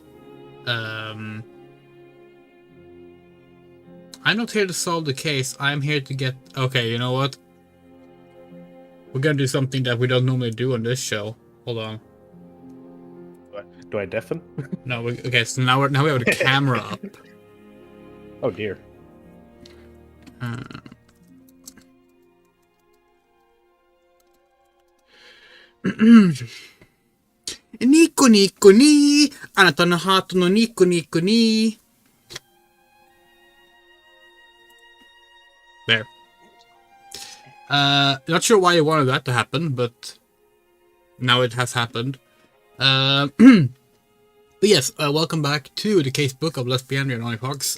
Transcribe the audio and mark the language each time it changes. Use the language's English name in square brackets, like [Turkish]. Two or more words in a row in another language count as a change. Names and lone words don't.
[English] I'm not here to solve the case. I'm here to get. Okay, you know what? We're gonna do something that we don't normally do on this show. Hold on. Do I deafen? No, okay, so now we have the camera up. Oh dear. [Japanese] にこにこに、あなた な ハート の にこにこに. [English] There. Not sure why you wanted that to happen, but now it has happened. But yes, welcome back to the case book of Lesbiandrea and OniFox.